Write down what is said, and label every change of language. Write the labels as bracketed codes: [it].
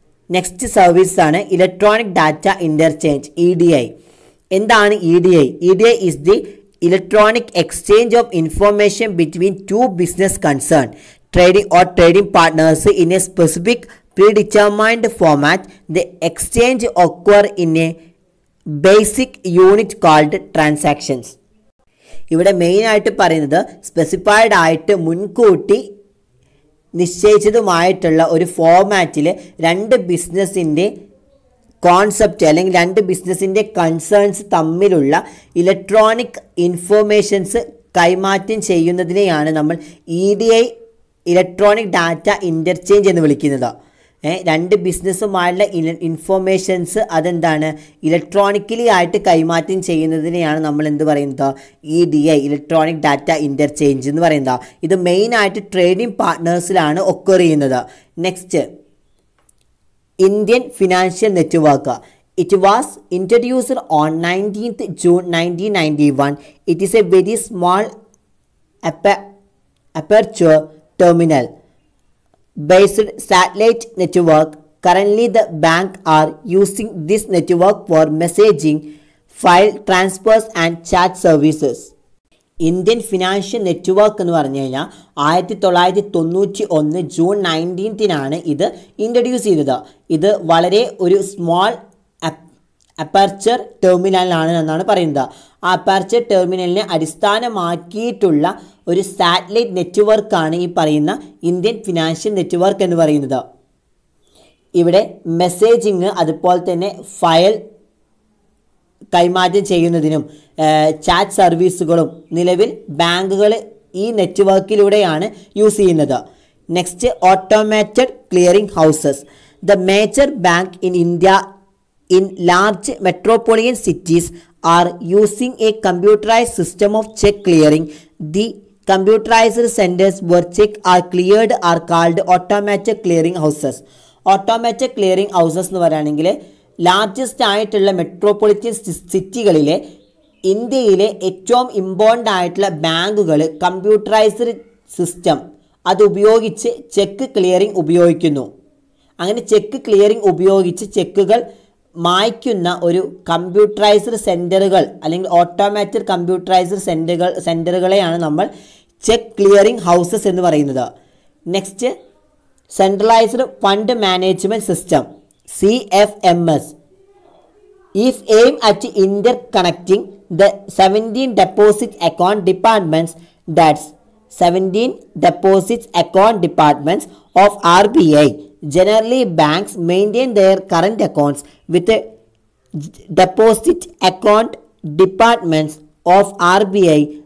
[ml] Next സർവീസാണ് electronic data interchange, EDI. എന്താണ് EDI? [en] EDI is the electronic exchange of information between 2 business concerned trading partners in a specific predetermined format. The exchange occur in a basic unit called transactions. [ml] ഇവിടെ മെയിനായിട്ട് പറയുന്നത് specified ആയിട്ട് മുൻകൂട്ടി നിശ്ചയിച്ചതുമായിട്ടുള്ള ഒരു ഫോർമാറ്റിൽ 2 ബിസിനസ്സിൻ്റെ concept അല്ലെങ്കിൽ 2 ബിസിനസ്സിൻ്റെ കൺസേൺസ് തമ്മിലുള്ള ഇലക്ട്രോണിക് ഇൻഫോർമേഷൻസ് കൈമാറ്റം ചെയ്യുന്നതിനെയാണ് നമ്മൾ EDI ഇലക്ട്രോണിക് ഡാറ്റ ഇൻ്റർചേഞ്ച് എന്ന് വിളിക്കുന്നത്. 2 ബിസിനസ്സുമായുള്ള ഇൻഫോർമേഷൻസ് അതെന്താണ് ഇലക്ട്രോണിക്കലി ആയിട്ട് കൈമാറ്റം ചെയ്യുന്നതിനെയാണ് നമ്മൾ എന്ത് പറയുന്നത്? EDI ഇലക്ട്രോണിക് ഡാറ്റ ഇൻ്റർചേഞ്ച് എന്ന് പറയുന്നത്. ഇത് മെയിനായിട്ട് ട്രേഡിംഗ് പാർട്ട്നേഴ്സിലാണ് ഒക്കർ ചെയ്യുന്നത്. [en] Next Indian financial network. It was introduced on 19th June 1991. It is a very small aperture terminal based satellite network. Currently the bank are using this network for messaging, file transfers and chat services. [ml] Indian financial network എന്ന് പറഞ്ഞു കഴിഞ്ഞാൽ 1991 June 19th ഇത് introduce ചെയ്തത്. ഇത് വളരെ ഒരു small aperture ടെർമിനലാണ് എന്നാണ് പറയുന്നത്. ആ അപ്പർച്ചർ ടെർമിനലിനെ അടിസ്ഥാനമാക്കിയിട്ടുള്ള ഒരു സാറ്റലൈറ്റ് നെറ്റ്വർക്കാണ് ഈ പറയുന്ന ഇന്ത്യൻ ഫിനാൻഷ്യൽ നെറ്റ്വർക്ക് എന്ന് പറയുന്നത്. ഇവിടെ മെസ്സേജിങ് അതുപോലെ തന്നെ ഫയൽ കൈമാറ്റം ചെയ്യുന്നതിനും ചാറ്റ് സർവീസുകളും നിലവിൽ ബാങ്കുകൾ ഈ നെറ്റ്വർക്കിലൂടെയാണ് യൂസ് ചെയ്യുന്നത്. [en] Next automated clearing houses. The major bank in India in large metropolitan cities are using a computerized system of check clearing. The computerized centers where check are cleared are called automatic clearing houses. [ml] Automatic clearing houses എന്ന് പറയുകയാണെങ്കിൽ largest ആയിട്ടുള്ള metropolitan സിറ്റികളിലെ ഇന്ത്യയിലെ ഏറ്റവും important ആയിട്ടുള്ള ബാങ്കുകൾ computerised system അത് ഉപയോഗിച്ച് check clearing ഉപയോഗിക്കുന്നു. അങ്ങനെ ചെക്ക് ക്ലിയറിംഗ് ഉപയോഗിച്ച് ചെക്കുകൾ മായ്ക്കുന്ന ഒരു കമ്പ്യൂട്ടറൈസ്ഡ് സെൻറ്ററുകൾ അല്ലെങ്കിൽ ഓട്ടോമാറ്റഡ് കമ്പ്യൂട്ടറൈസ്ഡ് സെൻറ്ററുകളെയാണ് നമ്മൾ ചെക്ക് ക്ലിയറിംഗ് ഹൗസസ് എന്ന് പറയുന്നത്. [en] Next centralised fund management system. CFMS, if aimed at interconnecting the 17 deposit account departments, that's 17 deposit account departments of RBI. Generally, banks maintain their current accounts with a deposit account departments of RBI.